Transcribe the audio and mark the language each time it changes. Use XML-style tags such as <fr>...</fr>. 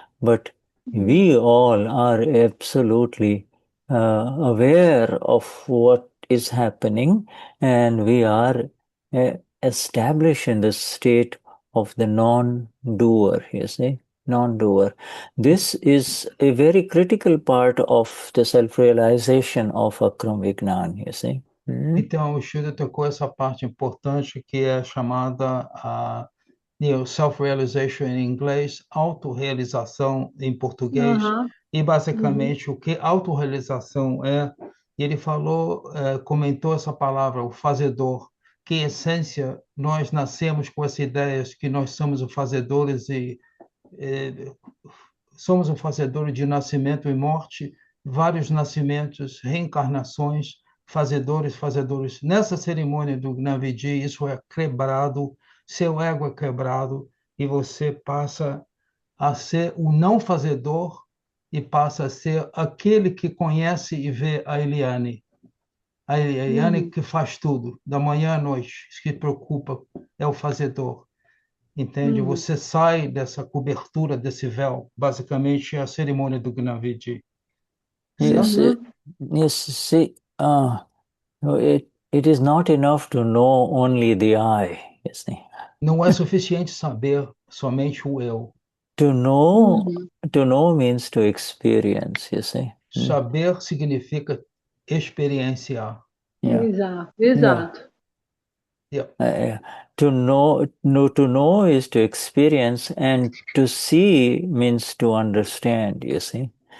<en>But we all are absolutely aware of what is happening, and we are established in the state of the non-doer, you see, non-doer. This is a very critical part of the self-realization of Akram Vignan, you see.</en> <pt>Então, o Shuddha tocou essa parte importante que é chamada self-realization em inglês, autorrealização em português, e basicamente o que autorrealização é, ele falou, comentou essa palavra, o fazedor, que em essência nós nascemos com essa ideia que nós somos os fazedores e somos um fazedor de nascimento e morte, vários nascimentos, reencarnações, fazedores. Nessa cerimônia do Gnavidi, isso é quebrado, seu ego é quebrado e você passa a ser o não fazedor e passa a ser aquele que conhece e vê a Eliane. A Eliane que faz tudo, da manhã à noite, se preocupa, é o fazedor. Entende? Você sai dessa cobertura, desse véu. Basicamente, é a cerimônia do Gnavidi.</pt> <en>Yes, see, it is not enough to know only the I, you see.</en> <pt>Não é suficiente saber somente o eu.</pt> <en>To know means to experience, you see.</en> <pt>Saber significa experienciar. Exato.</pt> <en>To know is to experience, and to see means to understand, you see.</en>